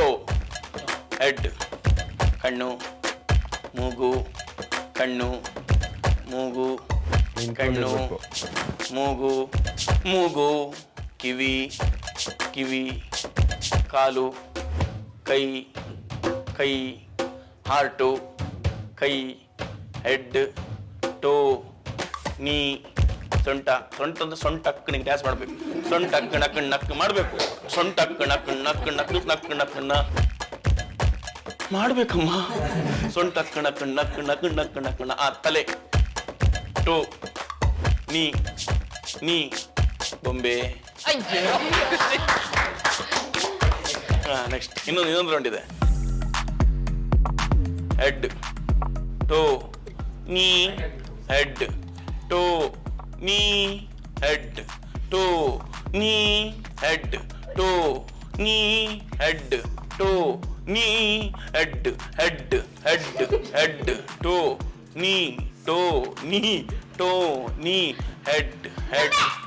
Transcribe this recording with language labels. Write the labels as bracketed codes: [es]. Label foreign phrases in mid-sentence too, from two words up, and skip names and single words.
[kn] ಹೆಡ್ ಕಣ್ಣು ಮೂಗು ಕಣ್ಣು ಮೂಗು ಕಣ್ಣು ಮೂಗು ಮೂಗು ಕಿವಿ ಕಿವಿ ಕಾಲು ಕೈ ಕೈ ಹಾರ್ಟು ಕೈ [en] head toe knee [kn] ಸೊಂಟ ಅಂದ್ರೆ ಸೊಂಟ ಅಕ್ಕನಿಗೆ ಡ್ಯಾನ್ಸ್ ಮಾಡ್ಬೇಕು. ಸೊಂಟ ಅಕ್ಕ ನಕ್ಕ ನಕ್ಕ ಮಾಡ್ಬೇಕು. ಸೊಂಟ ಅಕ್ಕ ನಕ್ಕ ನಕ್ಕ ನಕ್ಕ ನಕ್ಕ ನಕ್ಕನ್ನ ಮಾಡ್ಬೇಕಮ್ಮ. ಸೊಂಟ ಅಕ್ಕ ನಕ್ಕ ನಕ್ಕ ನಕ್ಕ ನಕ್ಕ ನಕ್ಕನ್ನ. ತಲೆ [en] toe knee knee [kn] ಬೊಂಬೆ. ನೆಕ್ಸ್ಟ್ ಇನ್ನೊಂದು ರೌಂಡ್ ಇದೆ. [en] head toe knee head toe knee head toe knee head toe knee head toe knee head head head head toe knee toe knee toe knee head head.